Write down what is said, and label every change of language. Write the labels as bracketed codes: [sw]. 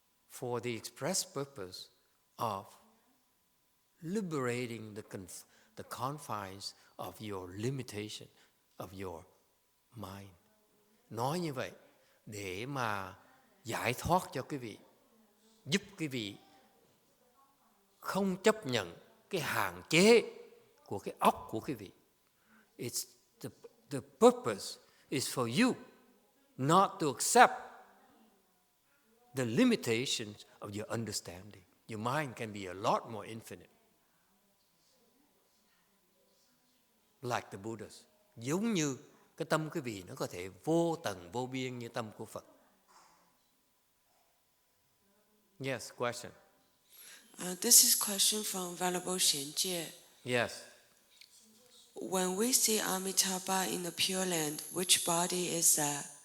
[en] For the express purpose of liberating the confines of your limitation, of your mind. [vi] Nói như vậy để mà giải thoát cho quý vị, giúp quý vị không chấp nhận cái hạn chế của cái óc của quý vị. [en] It's the purpose is for you not to accept the limitations of your understanding. Your mind can be a lot more infinite. Like the Buddhas. [vi] Giống như cái tâm quý vị nó có thể vô tận vô biên như tâm của Phật. [en] Yes, question. This is question from Venerable Xianjie. Yes. When we see Amitabha in the Pure Land, which body is that?